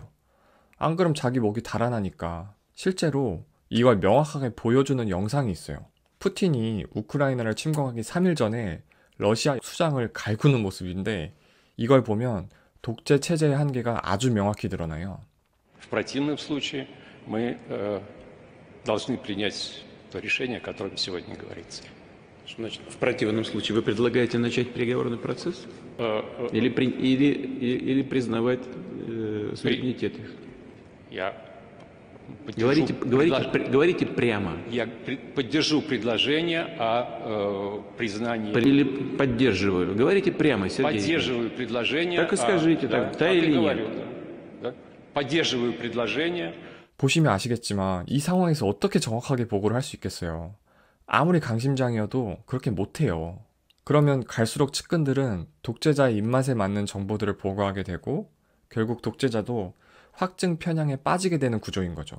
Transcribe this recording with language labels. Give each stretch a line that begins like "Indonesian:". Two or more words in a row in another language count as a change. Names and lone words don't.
Korean: 안 그럼 자기 목이 달아나니까. 실제로 이걸 명확하게 보여주는 영상이 있어요. 푸틴이 우크라이나를 침공하기 3일 전에 러시아 수장을 갈구는 모습인데, 이걸 보면 독재 체제의 한계가 아주 명확히 드러나요.
Russian: В противном случае мы должны принять то решение, о котором сегодня говорится. Что значит, в противном случае вы предлагаете начать переговорный процесс? Или признавать суверенитет их? Я Говорите прямо. Я поддержу предложение о признании. Или поддерживаю. Говорите прямо, Сергей. Поддерживаю предложение. Так и скажите, да или нет. Да. Поддерживаю предложение.
Korean: 보시면 아시겠지만 이 상황에서 어떻게 정확하게 보고를 할 수 있겠어요. 아무리 강심장이어도 그렇게 못해요. 그러면 갈수록 측근들은 독재자의 입맛에 맞는 정보들을 보고하게 되고, 결국 독재자도 확증 편향에 빠지게 되는 구조인 거죠.